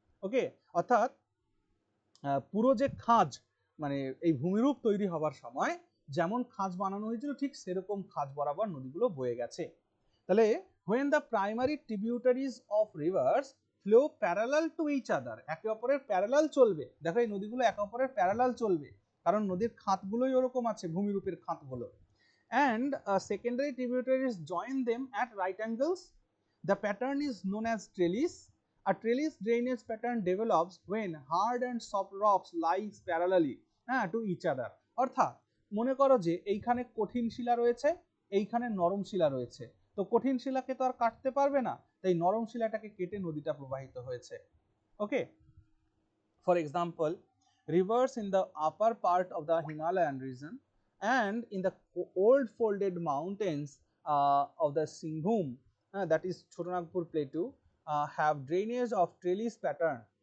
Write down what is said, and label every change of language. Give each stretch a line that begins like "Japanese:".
Bangla: ওকে, অর্থাৎ পুরো যে খাঁজ মানে এই ভূমিরূপ তৈরি হবার সময় যেমন খাঁজ বানানো হয়েছিল ঠিক সেরকম খাঁজ বরাবর নদীগুলো বয়ে গেছে।
English: তাহলে when the primary tributaries of rivers flow parallel to each other,
Bangla: একে অপরের প্যারালাল চলবে,
English: দেখো এই নদীগুলো একে অপরের প্যারালাল চলবে,
Bangla: কারণ নদীর খাতগুলোই ওরকম আছে, ভূমিরূপের খাতগুলো।
English: And secondary tributaries join them at right angles. The pattern is known as trellis. A trellis drainage pattern develops when hard and soft rocks lie parallelly to each other.
Bangla: অর্থাৎ মনে করো যে এইখানে কঠিন শিলা রয়েছে, এইখানে নরম শিলা রয়েছে, তো কঠিন শিলাকে তো আর কাটতে পারবে না, তাই নরম শিলাটাকে কেটে নদীটা প্রবাহিত হয়েছে।
English: Okay, for example, rivers in the upper part of the Himalayan region and in the old folded mountains of the Singhbhum, that is Chotanagpur Plateau, have drainage of trellis pattern.